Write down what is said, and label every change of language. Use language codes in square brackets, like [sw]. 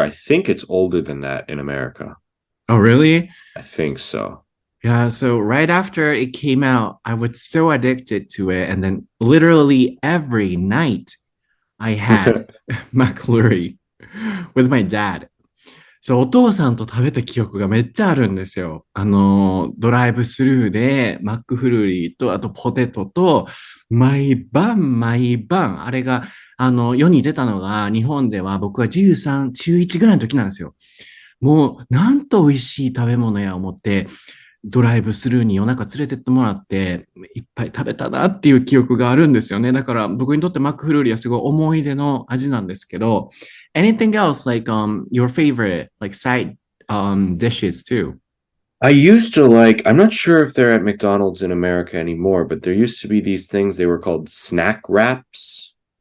[en] I think it's older than that in America. Oh, really? I think so. Yeah, so right after it came out, I was so addicted to it. And then literally every night I had McFlurry with my dad. [ja] そう、お父さんと食べた記憶がめっちゃあるんですよ。ドライブスルーでマックフルーリーと、あとポテトと、毎晩、あれが、世に出たのが、日本では僕は13、中1ぐらいの時なんですよ。もう、なんと美味しい食べ物や思って、ドライブスルーに夜中連れてってもらって、いっぱい食べたなっていう記憶があるんですよね。だから僕にとってマックフルーリーはすごい思い出の味なんですけど、 [en] anything else like your favorite like side dishes too? I used to like, I'm not sure if they're at McDonald's in America anymore, but there used to be these things, they were called snack wraps.